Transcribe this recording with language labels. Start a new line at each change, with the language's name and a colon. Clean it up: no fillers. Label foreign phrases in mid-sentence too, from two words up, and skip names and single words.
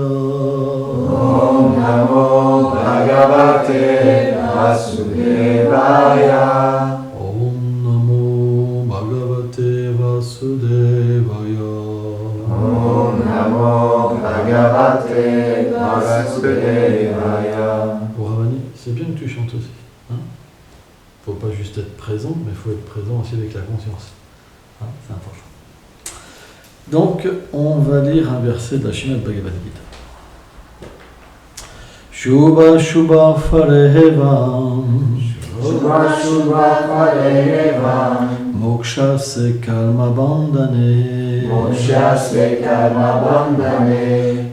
Sanskrit: Om Namo Bhagavate Vasudevaya. Om Namo Bhagavate Vasudevaya. Om Namo Bhagavate Vasudevaya.
French: Pour Ravani, c'est bien que tu chantes aussi. Hein, faut pas juste être présent, mais il faut être présent aussi avec la conscience. Hein, c'est important. Donc, on va lire un verset de la Srimad Bhagavad Gita.
Sanskrit: Shubha Shubha Farevam Shubha Shubha Farevam Moksha se karma bandhane Moksha se karma bandhane